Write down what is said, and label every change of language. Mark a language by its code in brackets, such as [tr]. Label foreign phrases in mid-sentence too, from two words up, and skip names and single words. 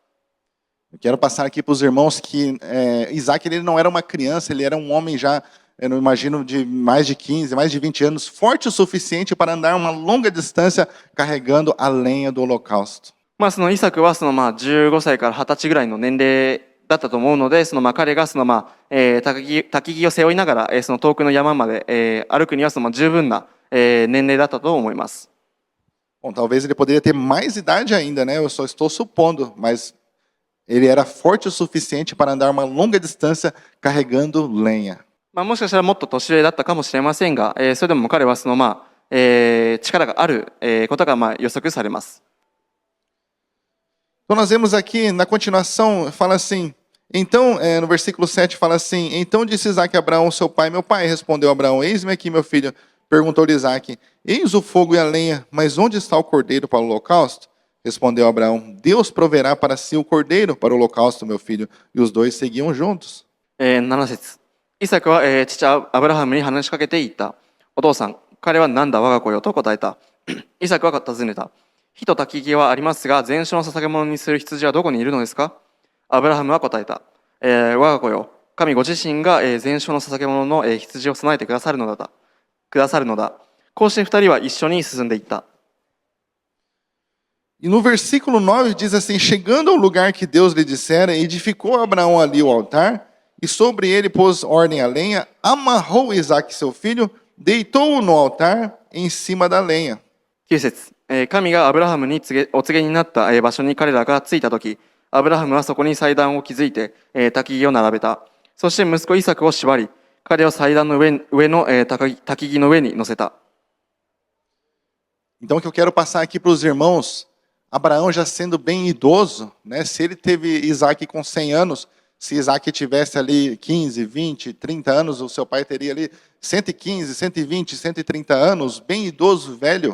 [pt] Eu quero passar aqui para os irmãos que Isaac ele não era uma criança, ele era um homem já, eu não imagino, de mais de 15, mais de 20 anos, forte o suficiente para andar uma longa distância carregando a lenha do holocausto. [ja] イサクは15歳から20歳ぐらいの年齢だったと思うので、彼が焚き木を背負いながら遠くの山まで歩くには十分な年齢だったと思います。 [pt] Bom, talvez ele poderia ter mais idade ainda, né? Eu só estou supondo, mas ele era forte o suficiente para andar uma longa distância carregando lenha. [ja] もしかしたらもっと年上だったかもしれませんが、それでも彼は力があることが予測されます。 [pt] Então nós vemos aqui na continuação, fala assim, então, no versículo 7 fala assim, então disse Isaac a Abraão, seu pai, meu pai, respondeu Abraão, eis-me aqui meu filho, perguntou-lhe Isaac, eis o fogo e a lenha, mas onde está o cordeiro para o holocausto? Respondeu Abraão, Deus proverá para si o cordeiro para o holocausto, meu filho. E os dois seguiam juntos. [ja] 7 節。イサクは、父アブラハムに話しかけて言った。お父さん、彼は何だ我が子よと答えた。イサクは尋ねた。火と焚き木はありますが、全焼の捧げ物にする羊はどこにいるのですか？アブラハムは答えた。我が子よ、神ご自身が、全焼の捧げ物の、羊を備えてくださるのだ。こうして二人は一緒に進んでいった。 [pt] E no versículo 9 diz assim, chegando ao lugar que Deus lhe dissera, edificou Abraão ali o altar, e sobre ele pôs ordem a lenha, amarrou Isaac seu filho, deitou-o no altar em cima da lenha. [ja] 9 節、神がアブラハムにお告げになった場所に彼らが着いたとき、アブラハムはそこに祭壇を築いて焚き木を並べた。そして息子イサクを縛り、彼を祭壇の上の焚き木の上に乗せた。 [pt] Então, o que eu quero passar aqui para os irmãos, Abraão já sendo bem idoso, né? Se ele teve Isaac com 100 anos, se Isaac tivesse ali 15, 20, 30 anos, o seu pai teria ali 115, 120, 130 anos, bem idoso, velho.